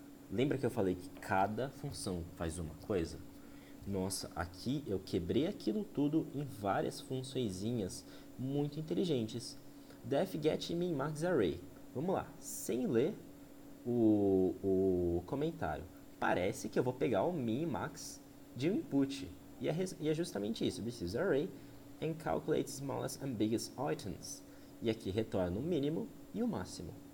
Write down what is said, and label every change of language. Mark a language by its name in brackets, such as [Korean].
[Portuguese] Lembra que eu falei que cada função faz uma coisa? Nossa, aqui eu quebrei aquilo tudo em várias funçõezinhas muito inteligentes. Def, get, min, max, array. Vamos lá, sem ler o comentário. Parece que eu vou pegar o min e max de um input. E é justamente isso. [English] This is array and calculate smallest and biggest items. [Portuguese] E aqui retorna o mínimo e o máximo.